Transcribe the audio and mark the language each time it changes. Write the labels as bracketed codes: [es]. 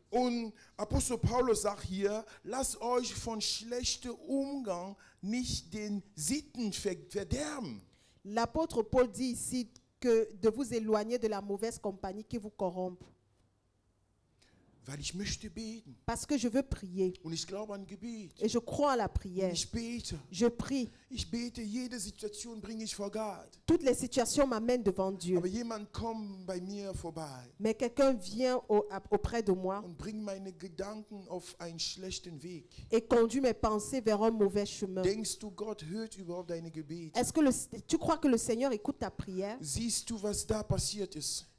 [de] Und Apostel Paulus sagt hier, lasst euch von schlechtem Umgang nicht den Sitten verderben. [fr] L'apôtre Paul dit ici que de vous éloigner de la mauvaise compagnie qui vous corrompt. [de] Weil ich möchte beten. [fr] Parce que je veux prier. [de] Und ich glaube an Gebet. [fr] Et je crois à la [de] Und [fr] prière. [de] ich bete. [fr] Je prie. [de] Ich bete, jede Situation bringe ich vor Gott. [fr] Toutes les situations m'amènent devant Dieu. [de] Aber jemand kommt bei mir vorbei [fr] Mais quelqu'un vient auprès de moi [de] und bringt meine Gedanken auf einen schlechten Weg. [fr] et conduit mes pensées vers un mauvais chemin. [de] Denkst du, Gott hört überhaupt deine Gebete? [fr] Est-ce que tu crois que le Seigneur écoute ta prière? [de] Siehst du, was da passiert ist?